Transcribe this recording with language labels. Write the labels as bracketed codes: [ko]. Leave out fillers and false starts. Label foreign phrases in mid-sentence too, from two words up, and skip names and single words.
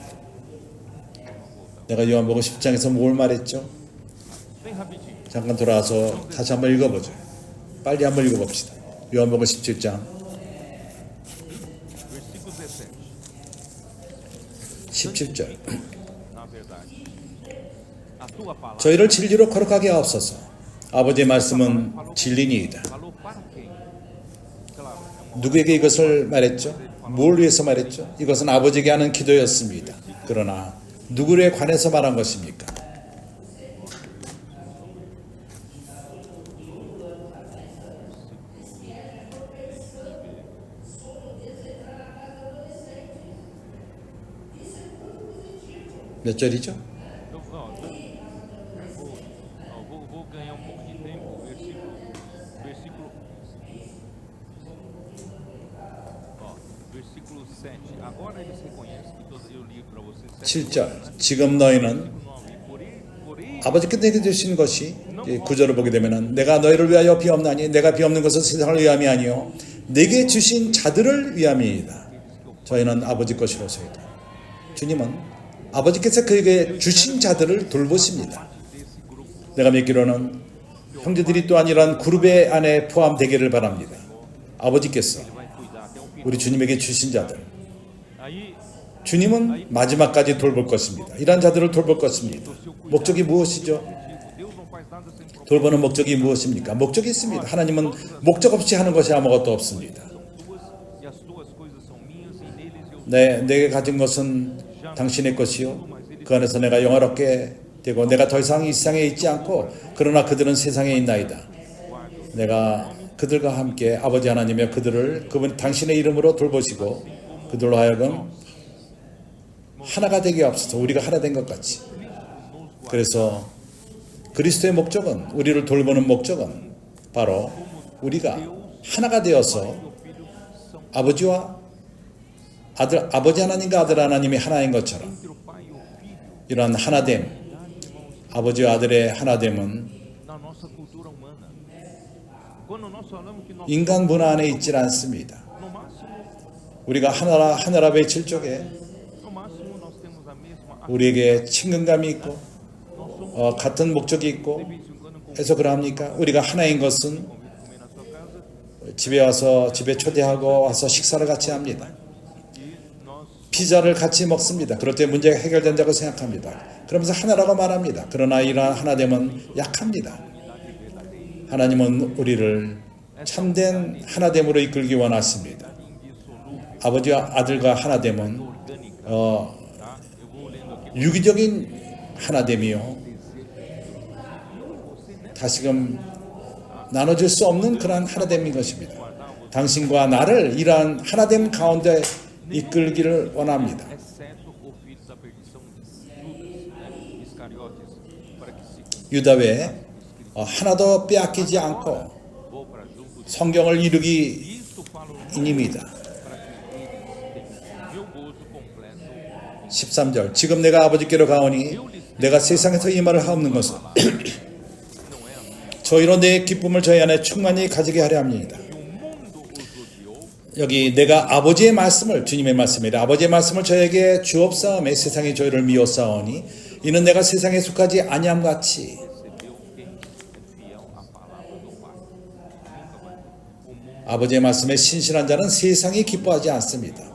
[ko] 내가 요한복음 10장에서 뭘 말했죠? 잠깐 돌아와서 다시 한번 읽어보죠. 빨리 한번 읽어봅시다. 요한복음 17장 17절. [pt] Na verdade, a tua palavra [ko] 저희를 진리로 거룩하게 하옵소서. 아버지의 말씀은 진리니이다. [pt] falou para quem? Claro, é uma [ko] 누구에게 이것을 말했죠? 뭘 위해서 말했죠? 이것은 아버지에게 하는 기도였습니다. 그러나 누구에 관해서 말한 것입니까? 몇 절이죠? [pt] vou ganhar um pouco de tempo. Versículo, versículo 7. Agora eles reconhecem que eu li para vocês [ko] 7절. 지금 너희는 [pt] por ele [ko] 아버지께 내게 주신 것이 9절을 보게 되면은 내가 너희를 위하여 비옵나니 내가 비옵는 것은 세상을 위함이 아니요 내게 주신 자들을 위함이니이다. 저희는 아버지 것이로소이다. 주님은 아버지께서 그에게 주신 자들을 돌보십니다. 내가 믿기로는 형제들이 또한 이러한 그룹의 안에 포함되기를 바랍니다. 아버지께서 우리 주님에게 주신 자들, [pt] aí [ko] 주님은 마지막까지 돌볼 것입니다. 이러한 자들을 돌볼 것입니다. 목적이 무엇이죠? [pt] Deus não faz nada sem propósito. [ko] 돌보는 목적이 무엇입니까? 목적이 있습니다. 하나님은 목적 없이 하는 것이 아무것도 없습니다. [pt] E as tuas coisas são minhas e neles eu [ko] 내게 가진 것은 당신의 것이요 그 안에서 내가 영화롭게 되고 내가 더 이상 이 세상에 있지 않고 그러나 그들은 세상에 있나이다. 내가 그들과 함께 아버지 하나님의 그들을 그분 당신의 이름으로 돌보시고 그들로 하여금 하나가 되게 하옵소서. 우리가 하나 된 것 같이. 그래서 그리스도의 목적은 우리를 돌보는 목적은 바로 우리가 하나가 되어서 아버지와 아들, 아버지 하나님과 아들 하나님이 하나인 것처럼 이러한 하나됨, 아버지와 아들의 하나됨은 [pt] na nossa cultura humana. Quando nós falamos que nós [ko] 인간 문화 안에 있질 않습니다. [pt] no máximo [ko] 우리가 하나라 외칠 적에 [pt] no máximo nós temos a mesma [ko] 우리에게 친근감이 있고 같은 목적이 있고 해서 그러합니까? 우리가 하나인 것은 [pt] comer na sua casa [ko] 집에 와서 집에 초대하고 와서 식사를 같이 합니다. [pt] e nós [ko] 피자를 같이 먹습니다. 그럴 때 문제가 해결된다고 생각합니다. 그러면서 하나라고 말합니다. 그러나 이러한 하나됨은 약합니다. 하나님은 우리를 참된 하나됨으로 이끌기 원하십니다. 아버지와 아들과 하나됨은 유기적인 하나됨이요 다시금 나눠질 수 없는 그러한 하나됨인 것입니다. 당신과 나를 이러한 하나됨 가운데 이끌기를 원합니다. [pt] exceto o filho da perdição Judas, Iscariotes, para que se [ko] 유다 외에 하나도 빼앗기지 않고 [pt] vou para junto de [ko] 성경을 이루기 [pt] Isto falo [ko] 인입니다. [pt] para que eles tenham meu gozo completo. [ko] 13절 지금 내가 아버지께로 가오니 내가 세상에서 이 말을 하옵는 것은 저희로 내 기쁨을 저희 안에 충만히 가지게 하려 합니다. 여기 내가 아버지의 말씀을 주님의 말씀이라 아버지의 말씀을 저에게 주옵사오매 세상이 저희를 미워사오니 이는 내가 세상에 속하지 아니함 같이 아버지의 말씀에 신실한 자는 세상이 기뻐하지 않습니다.